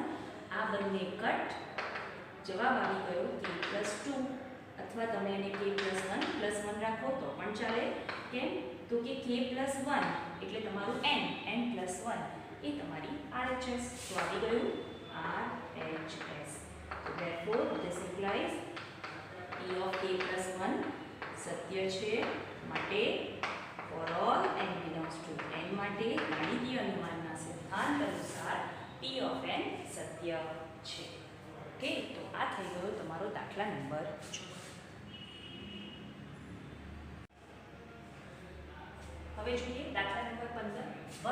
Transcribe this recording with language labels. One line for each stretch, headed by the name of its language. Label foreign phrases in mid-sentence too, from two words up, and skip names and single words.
Gujarati: આ બંને કટ જવાબ આવી ગયો
English: k plus 2
Gujarati: અથવા તમે એને
English: k plus 1
Gujarati: રાખો તો પણ ચાલે. કેમ તો કે
English: k plus 1
Gujarati: એટલે તમારું
English: n plus 1
Gujarati: એ તમારી RHS. તો આવી ગયું RHS.
English: So therefore this implies P of k plus 1
Gujarati: સત્ય છે. માટે
English: for all n belongs to n
Gujarati: માટે ગાણિતીય અનુમાનના સિદ્ધાંત અનુસાર
English: P of n
Gujarati: સત્ય છે. ઓકે, તો આ થઈ ગયો તમારો દાખલા નંબર 6. હવે જોઈએ દાખલા નંબર 15.